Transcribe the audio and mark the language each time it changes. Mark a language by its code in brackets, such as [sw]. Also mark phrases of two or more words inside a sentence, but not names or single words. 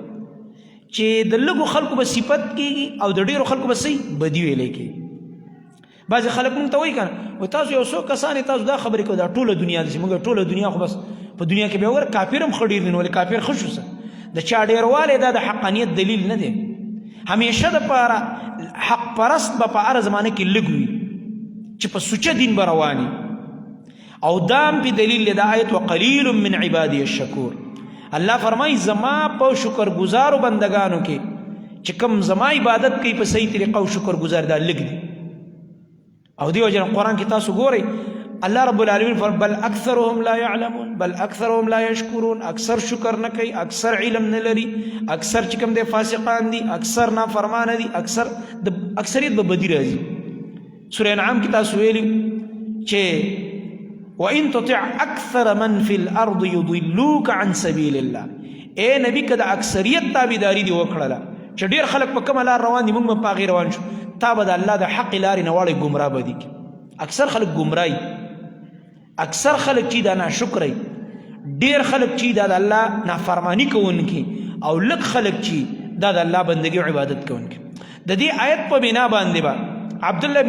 [ps] چې د لږو خلکو به صفت کېږي او د ډېرو خلکو به څه بدي ویلی کېږي بعضې خلک مونږ ته وایي که نه تاسو یو څو کسان تاسو دا خبرې کوئ دا ټوله دنیا داسې مونږ ټوله دنیا خو بس په دنیا کې بیا وګوره کافر هم ښه ډېر دي نو ولې کافر ښه شو څه د چا ډېروالی دا د حقانیت دلیل نه دی همیشه دپاره حق پرست به په هره زمانه کې لږ وي چې په سوچه دین به رواني او دام پی دلیل دا آیت [ar] وقلیل من عبادی الشکور [ps] اللہ فرمائی زما په شکر گزارو بندگانو کې چې کم زما عبادت کوي په صحیح طریقه او شکر گزار دا لږ دي او دیو جن قرآن کې تاسو ګورئ [ar] الله رب العالمین [ps] فرمائی [ar] بل اکثرهم لا يعلمون بل اکثرهم لا يشکرون [ps] اکثر شکر نه کوي اکثر علم نه لري اکثر چې کوم دی فاسقان دي اکثر نافرمانه دي اکثر د اکثریت به بدی راځي سورہ انعام کې تاسو ویلي چې [ar] وَإِن تُطِعْ أَكْثَرَ مَنْ فِي الْأَرْضِ يُضِلُّوكَ عَنْ سَبِيلِ اللَّهِ [ur] اے نبی [ps] که د اکثریت تابعداري دې وکړله چې ډېر خلک په کومه لار روان دي موږ به په هغې روان شو تا به د الله د حق لارې نه واړی ګمراه به دي اکثر خلک ګمراهي اکثر خلک چې دا ناشکری ډېر خلک چې دا د الله نافرمانی کوونکي او لږ خلک چې دا د الله بندګي او عبادت کوونکي د دې آیت په بنا باندې به عبدالله ابن